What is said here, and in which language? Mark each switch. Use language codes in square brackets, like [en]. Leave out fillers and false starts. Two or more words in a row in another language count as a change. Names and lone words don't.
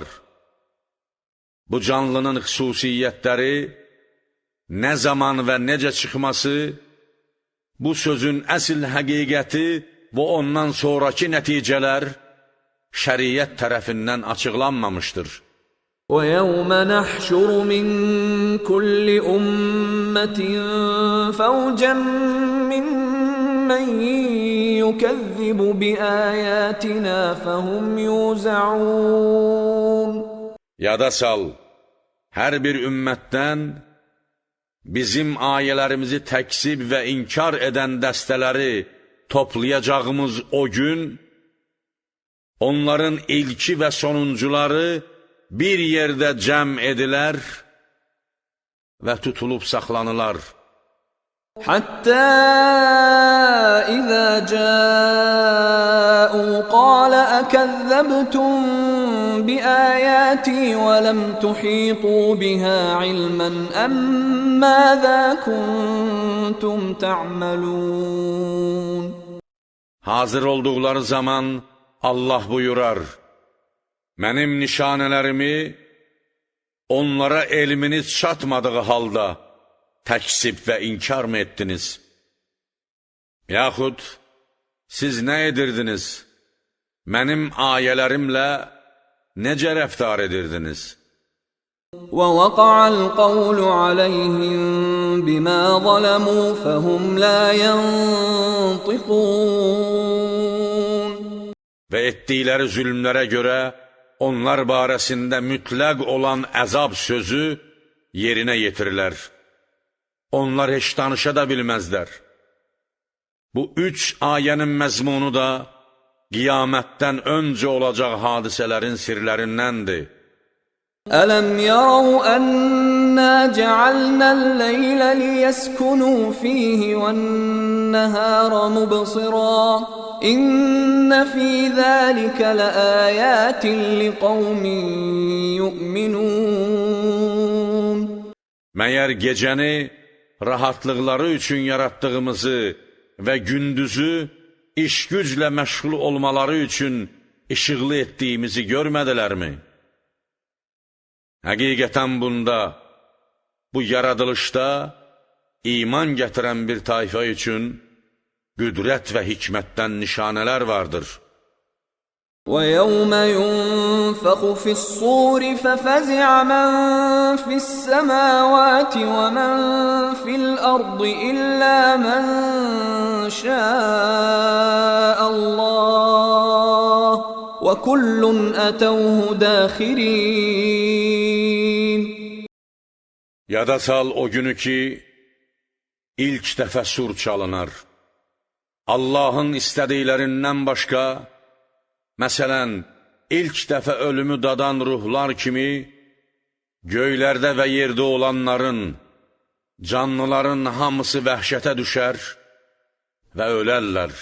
[az] Bu canlının xüsusiyyətləri, nə zaman və necə çıxması, bu sözün əsl həqiqəti və ondan sonraki nəticələr şəriət tərəfindən açıqlanmamışdır. [ar] وَيَوْمَ نَحْشُرُ مِنْ كُلِّ أُمَّةٍ فَوْجًا مِّمَّنْ يُكَذِّبُ بِآيَاتِنَا فَهُمْ يُوزَعُونَ. [az] Yada sal, hər bir ümmətdən bizim ayələrimizi təksib və inkar edən dəstələri toplayacağımız o gün, onların ilki və sonuncuları bir yerdə cəm edilər və tutulub saxlanılar. [ar] حتى إذا جاءوا قال أكذبتم بآياتي ولم تحيطوا بها علما أم ماذا كنتم تعملون. [az] Hazır olduqları zaman Allah buyurar, mənim nişanələrimi onlara elminiz çatmadığı halda təksib və inkar mı etdiniz? Yaxud siz nə edirdiniz? Mənim ayələrimlə necə rəftar edirdiniz? [ar] وَوَقَعَ الْقَوْلُ عَلَيْهِمْ بِمَا ظَلَمُوا فَهُمْ لَا يَنطِقُونَ. [az] Və etdikləri zülmlərə görə onlar barəsində mütləq olan əzab sözü yerinə yetirirlər. Onlar heç danışa da bilməzlər. Bu 3 ayənin məzmunu da qiyamətdən öncə olacaq hadisələrin sirlərindəndir. [ar] أَلَمْ يَرَوْا أَنَّا جَعَلْنَا اللَّيْلَ لِيَسْكُنُوا فِيهِ وَالنَّهَارَ مُبْصِرًا إِنَّ فِي ذَلِكَ لَآيَاتٍ لِقَوْمٍ يُؤْمِنُونَ. [az] Məyər gecəni rahatlıqları üçün yaratdığımızı və gündüzü iş-güclə məşğul olmaları üçün işıqlı etdiyimizi görmədilərmi? Həqiqətən bunda, bu yaradılışda iman gətirən bir tayfa üçün qüdrət və hikmətdən nişanələr vardır. [ar] وَيَوْمَ يُنفَخُ فِي الصُّورِ فَفَزِعَ مَنْ فِي السَّمَاوَاتِ وَمَنْ فِي الْأَرْضِ إِلَّا مَنْ شَاءَ اللَّهُ وَكُلٌّ أَتَوْهُ دَاخِرِينَ. [az] Yada sal o günü ki, ilk dəfə sur çalınar. Allahın istədiklərindən başqa, məsələn, ilk dəfə ölümü dadan ruhlar kimi, göylərdə və yerdə olanların, canlıların hamısı vəhşətə düşər və ölərlər.